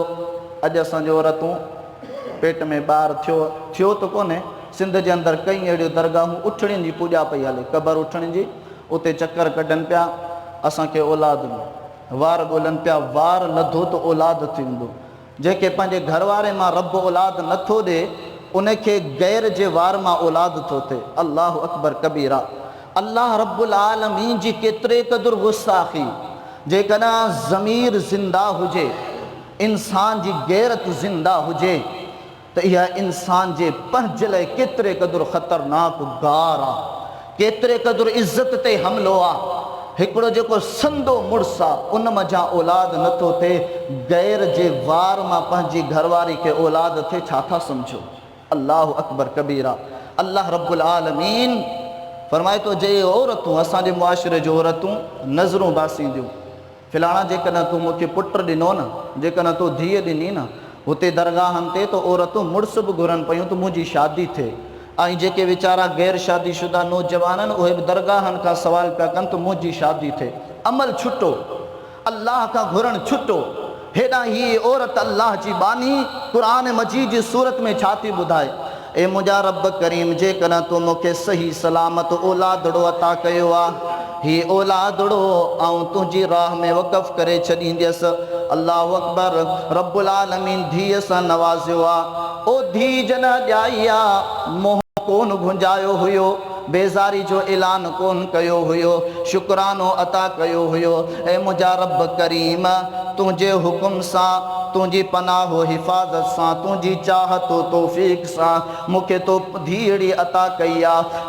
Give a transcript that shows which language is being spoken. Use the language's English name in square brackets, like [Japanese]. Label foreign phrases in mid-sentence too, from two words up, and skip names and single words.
[Sindhi] अॼु असांजो औरतूं पेट में ॿार थियो त कोन्हे, सिंध जे अंदरि कई अहिड़ियूं दरगाहूं उठड़ियुनि जी पूॼा पई हले, क़बर उठण जी, उते चकर कढनि पिया, असांखे औलाद में वार ॻोल्हनि पिया, वार लधो त औलाद थींदो। जंहिंखे पंहिंजे घर वारे मां रब औलाद नथो ॾे उनखे गैर जे वार मां औलाद थो थिए। [Arabic] الله أكبر كبيرا. الله رب العالمين [Sindhi] जी केतिरे क़दुरु गुस्ताख़ी। जेकॾहिं ज़मीर ज़िंदा हुजे, इंसान जी गैरत ज़िंदा हुजे त इहा इंसान जे पंहिंजे लाइ केतिरे क़दुरु ख़तरनाक गार आहे, केतिरे क़दुरु इज़त ते हमिलो आहे। हिकिड़ो जेको संदो मुड़ुसु आहे उन मज़ा औलाद नथो थिए, गैर जे वार मां पंहिंजी घरवारी खे औलाद थिए, छा था सम्झो। [Arabic] الله أكبر كبيرا. الله رب العالمين [Sindhi] फरमाए थो जे औरतूं, असांजे मुआशिरे जूं औरतूं नज़रूं बासींदियूं, फिलाणा जेकॾहिं तूं मूंखे पुटु ॾिनो न, जेकॾहिं तूं धीअ ॾिनी न, हुते दरगाहनि ते त औरतूं मुड़ुस बि घुरनि पियूं त मुंहिंजी शादी थिए। ऐं जेके वीचारा गैर शादीशुदा नौजवान आहिनि उहे बि दरगाहनि खां सवाल पिया कनि त मुंहिंजी शादी थिए। अमल छुटो, अल्लाह खां घुरणु छुटो। हेॾां हीअ औरत अल्लाह जी बानी क़ुरान मजीद जी सूरत में छा थी ॿुधाए, ए मुंहिंजा रब करीम जेकॾहिं तूं मूंखे सही सलामत औलादड़ो अता कयो आहे, ही औलादड़ो आऊं तुझी राह में वक़फ़ करे छॾींदसि। [Arabic] الله أكبر. رب العالمين [Sindhi] धीअ सां नवाज़ियो आहे। ओ धी जॾहिं ॼाई आहे, मोह कोन घुंजायो हुयो, बेज़ारी जो ऐलान कोन कयो हुयो, शुक्रानो अता कयो हुयो। ऐ मुंहिंजा रब करीम, तुंहिंजे हुकुम सां, तुंहिंजी पनाह हिफ़ाज़त सां, तुंहिंजी चाहत तौफ़ीक़ सां मूंखे तो धीअड़ी अता कई आहे।